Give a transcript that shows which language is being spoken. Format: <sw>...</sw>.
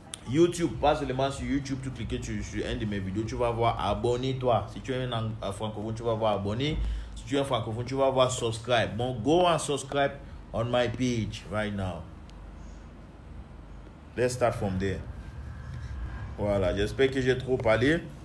<fr>YouTube, pas seulement sur YouTube, tu cliques sur un de mes vidéos, tu vas voir abonne-toi. Si tu es un francophone, tu vas voir abonner. Si tu es un francophone, tu vas voir subscribe.</fr> <en>Bon, go and subscribe on my page right now. Let's start from there.</en> <fr>Voilà, j'espère que j'ai trop parlé.</fr>